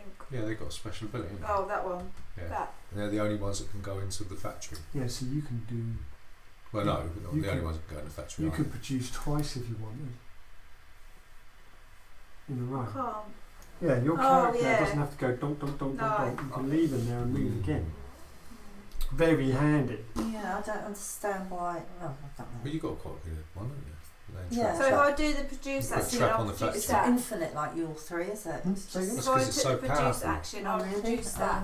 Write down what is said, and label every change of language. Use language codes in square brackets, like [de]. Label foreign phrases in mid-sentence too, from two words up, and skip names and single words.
[en] Yeah, they've got a special ability. haven't they? Oh, that one. Yeah. That. And they're the only ones that can go into the factory. Yeah, so you can do. Well, no, but not You the only can- ones that can go in the factory. You are could produce twice if you wanted. In a row. Calm. Yeah, your Oh, character yeah. doesn't have to go donk donk donk No. donk donk. You can leave them there and move Mm. again. Very handy. Yeah, I don't understand why. Oh, I don't know. Well, you got quite a good one, haven't you? Then Yeah. So if I do the produce Put a action, trap I'll on the produce It's factory. that. infinite like your 3, is it? Hmm, It's say again? just- If I That's 'cause it's took so the produce powerful. action, Oh, I'll really? produce that